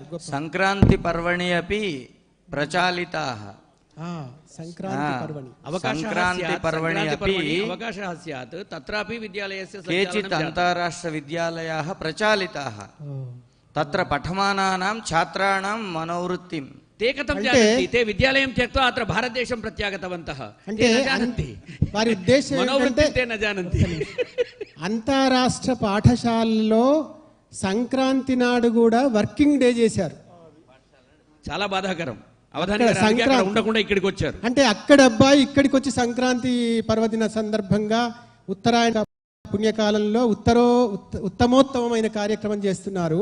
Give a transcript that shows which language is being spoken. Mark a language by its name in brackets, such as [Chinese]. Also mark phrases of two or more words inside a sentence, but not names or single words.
[Sanskrit] సంక్రాంతి పర్వణి అపి ప్రచాలితాః. సంక్రాంతి పర్వణి అపి అవకాశः స్యాత్ తత్రాపి విద్యాలయస్య కేచిత్ అంతరాష్ట్ర విద్యాలయాः ప్రచాలితాः. తత్ర పఠమానానాం ఛాత్రాణాం మనోవృత్తిం ते कथं जानन्ति? ते विद्यालयं त्यक्त्वा अत्र भारतदेशं प्रत्यागतवन्तः. [Telugu] అంటే వారి ఉద్దేశం ఏంటంటే, [Sanskrit] ते न जानन्ति. [Telugu] అంతరాష్ట్ర పాఠశాలలో సంక్రాంతి నాడు కూడా [English] working day [Telugu] చేశారు. చాలా బాధాకరం. అవధాని గారు అందుకే అక్కడ ఉండకుండా ఇక్కడికి వచ్చారు. అంటే అక్కడ అబ్బాయి ఇక్కడికి వచ్చి సంక్రాంతి పర్వదిన సందర్భంగా ఉత్తరాయణ పుణ్యకాలంలో ఉత్తమోత్తమైన కార్యక్రమం చేస్తున్నారు.